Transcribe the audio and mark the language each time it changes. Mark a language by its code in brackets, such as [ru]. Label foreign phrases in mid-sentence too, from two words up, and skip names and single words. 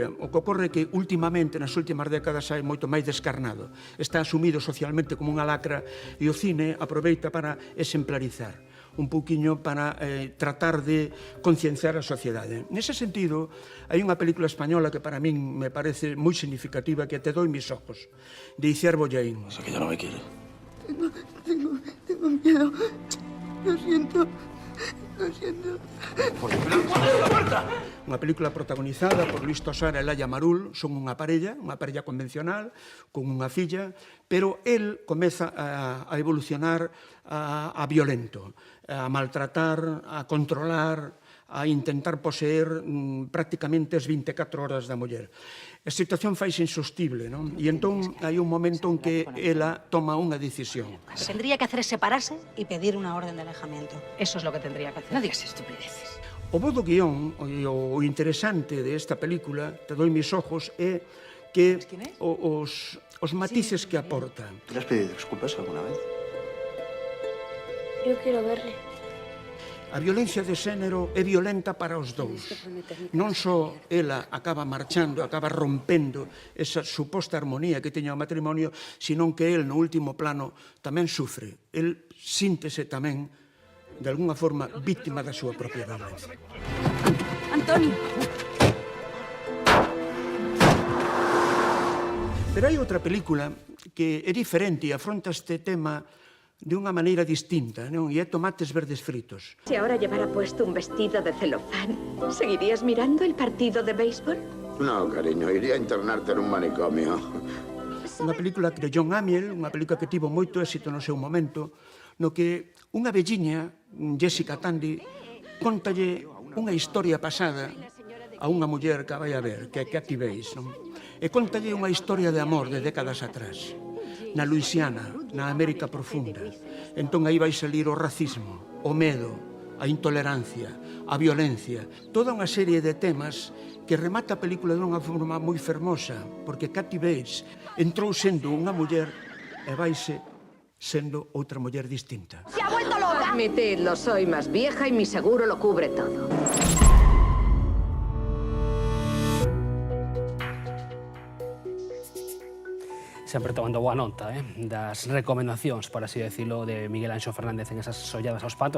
[gl] O que ocorre é que, últimamente, nas últimas décadas, hai moito máis descarnado. Está asumido socialmente como unha lacra, e o cine aproveita para exemplarizar un pouquiño para tratar de concienciar a sociedade. Nese sentido, hai unha película española que para min me parece moi significativa, que Te doy mis ojos, de Iciar Bollaín. [es] O sea que ya no me quiere. Tengo miedo. Lo siento. Lo siento. [gl] Unha película protagonizada por Luis Tosar e Laia Marul. Son unha parella convencional, con unha filla, pero el comeza a evolucionar a violento, a maltratar, a controlar, a intentar poseer prácticamente as 24 horas da muller. A situación faise insostible, non? E entón hai un momento en que ela toma unha decisión. [es] Lo que tendría que hacer es separarse y pedir una orden de alejamiento. Eso es lo que tendría que hacer. No digas estupideces. [gl] O bo do guión, o interesante desta película, Te doy mis ojos, é que os matices que aporta. [es] ¿Le has pedido disculpas alguna vez? Yo quiero verle. [gl] A violencia de xénero é violenta para os dous. Non só ela acaba marchando, acaba rompendo esa suposta armonía que teña o matrimonio, senón que el, no último plano, tamén sufre. El síntese tamén, de alguna forma, víctima da súa propia violencia. Antonio. Pero hai outra película que é diferente e afronta este tema de unha maneira distinta, non? E é Tomates verdes fritos. [es] Si ahora llevara puesto un vestido de celofán, ¿seguirías mirando el partido de béisbol? No, cariño, iría a internarte en un manicomio. [gl] Unha película de John Amiel, unha película que tivo moito éxito no seu momento, no que unha velliña, Jessica Tandy, contalle unha historia pasada a unha muller que a vai a ver, que é Kathy Bates, non? E contalle unha historia de amor de décadas atrás, na Luisiana, na América profunda. Entón aí vai salir o racismo, o medo, a intolerancia, a violencia, toda unha serie de temas que remata a película dunha forma moi fermosa, porque Kathy Bates entrou sendo unha muller e vaise sendo outra muller distinta. [es] ¡Se ha vuelto loca! Admitidlo, soy más vieja y mi seguro lo cubre todo. [gl] Sempre tomando boa nota das recomendacións, por así decirlo, de Miguel Anxo Fernández en esas Olladas ao espanto.